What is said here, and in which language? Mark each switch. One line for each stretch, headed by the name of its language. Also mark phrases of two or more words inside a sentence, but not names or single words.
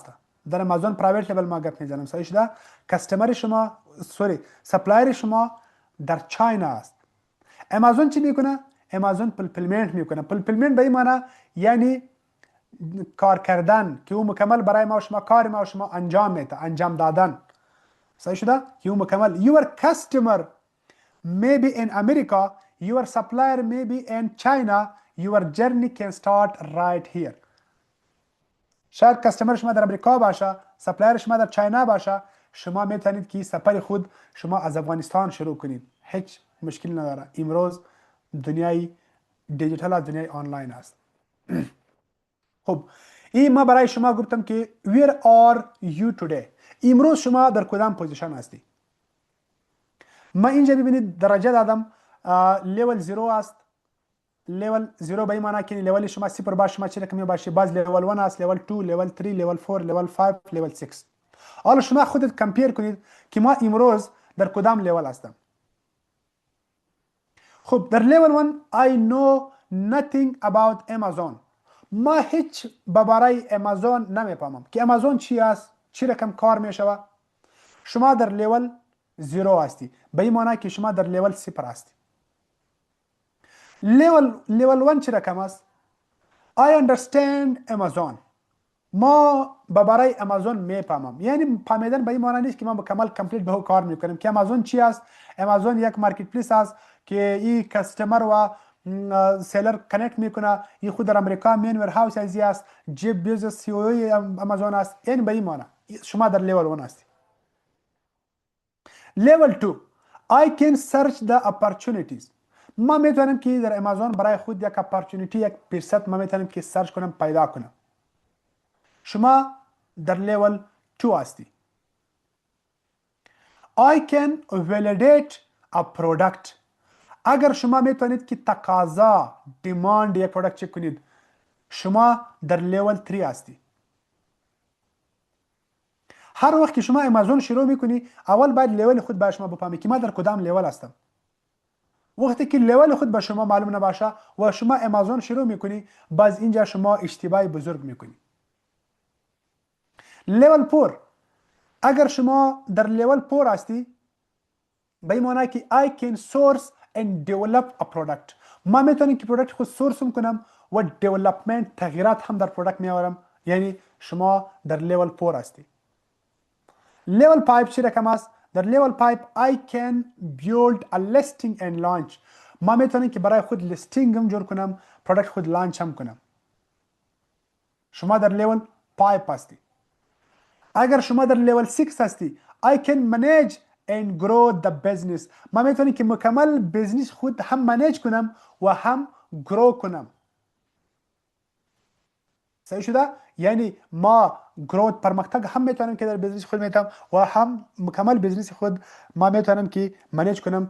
Persian: در امازون
English: private label
Persian: ما گپ میزنم، صحیح شده؟ کستمر شما سپلایر شما در چاینا است. امازون چی میکنه؟ امازون فولفیلمنت میکنه. فولفیلمنت به این معنی یعنی کار کردن که او مکمل برای ما و شما کار ما و شما انجام میده، انجام دادن. صحیح شده؟ که او مکمل.
English: Your customer may be in America, your supplier may be in China, your journey can start right here.
Persian: شاید کستمر شما در امریکا باشه، سپلایر شما در چاینا باشه، شما میتونید که سفر خود شما از افغانستان شروع کنید. هیچ مشکل نداره. امروز دنیای دیجیتال است، دنیای آنلاین است. خب این ما برای شما گفتم که
English: where are you today.
Persian: امروز شما در کدام پوزیشن هستی؟ ما اینجا ببینید درجه دادم لیول 0 است. لیول 0 به این معنی که لیول شما صفر باشه، شما چه رقمی باشه. باز لیول 1 است، لیول 2، لیول 3، لیول 4، لیول 5، لیول 6. حالا شما خودت کمپیر کنید که ما امروز در کدام لیول هستم. خب در لیول 1
English: I know nothing about Amazon.
Persian: ما هیچ بابرای امازون نمیفهمم که امازون چی است، چی رقم کار میشوه. شما در لیول 0 هستی، به این معنی که شما در لیول 0 هستی. لیول 1 چی رقم است؟
English: I understand Amazon.
Persian: ما بابرای امازون میفهمم. یعنی فهمیدن به این معنی نیست که ما مکمل کمپلیت به کار میکنیم که امازون چی است. امازون یک
English: market place
Persian: است که این کستمر و سیلر کنکت میکنه. این خود در امریکا
English: main warehouse
Persian: ازی است. جیب بیزوس سی او امازون است. یعنی به این معنی شما در لیول 1 هستی. لیول 2
English: I can search the opportunities.
Persian: ما میتونم که در امازون برای خود یک اپورتونیتی، یک فرصت ما میتونم که سرچ کنم، پیدا کنم. شما در لیول 2 هستی.
English: I can validate a product.
Persian: اگر شما میتونید که تقاضا دیماند یک پروداکت چک کنید، شما در لیول 3 هستی. هر وقت که شما امازون شروع میکنی اول باید لیول خود به شما بفهمی که ما در کدام لیول هستم. وقتی که لیول خود به شما معلوم نباشه و شما امازون شروع میکنی، باز اینجا شما اشتباه بزرگ میکنی. لیول 4 اگر شما در لیول 4 هستی به این معنی که
English: I can source and develop a product.
Persian: ما میتونم که پروداکت خود سورس کنم و دیولپمنت تغییرات هم در پروداکت میآورم. یعنی شما در لیول 4 هستی. لیول 5 چی رقم است؟ در لیول 5
English: I can build a listing and launch.
Persian: ما میتونم که برای خود لیستینگ هم جور کنم، پروداکت خود لانچ هم کنم. شما در لیول 5 هستی. اگر شما در لیول 6 هستی
English: I can manage and grow the business.
Persian: ما میتونم که مکمل بزنس خود هم منیج کنم و هم گرو کنم. صحیح شده؟ یعنی ما گروت پرمختگ هم میتونم که در بزنس خود میتونم و هم مکمل بزنس خود ما میتونم که منیج کنم.